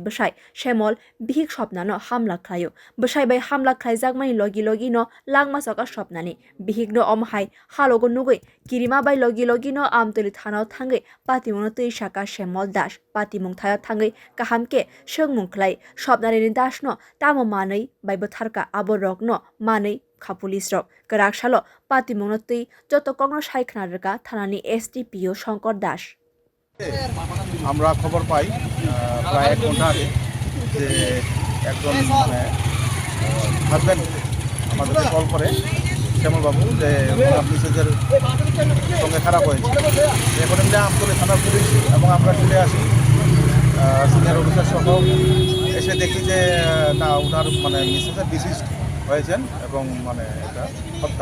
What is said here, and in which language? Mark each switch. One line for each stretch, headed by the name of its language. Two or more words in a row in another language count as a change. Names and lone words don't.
Kok Borok: bwsai Shyamol bihik Swapnano hamla khlaio bwsai bai hamla khlaijakmani logi no langma soka Swapnani bihikno omhai halogo nugui kirima bai logi no amtoli thanao thangai patimungno tui saka Shyamol Das patimung thaya thangai kahamke sengmung khlai Swapnarani Das no tamo manei bai bwtharkha abo rokno manei kha police rok kwraksalo patimungno tui joto kogno saikna reka thanani SDPO Shankar Das
Bangla: আমরা খবর পাই প্রায় 1 ঘন্টা আগে যে একজন মানে হাজব্যান্ড আমাদের কল করে শ্যামল বাবু যে মিসেজের সঙ্গে খারাপ হয়েছে। এখন আমরা আমতলী থানার পুলিশ এবং আমরা চলে আসি সিনিয়র অফিসার সহ এসে দেখি যে না ওনার মানে মিসেজের ডিসিজড হয়েছেন এবং মানে এটা হত্যা।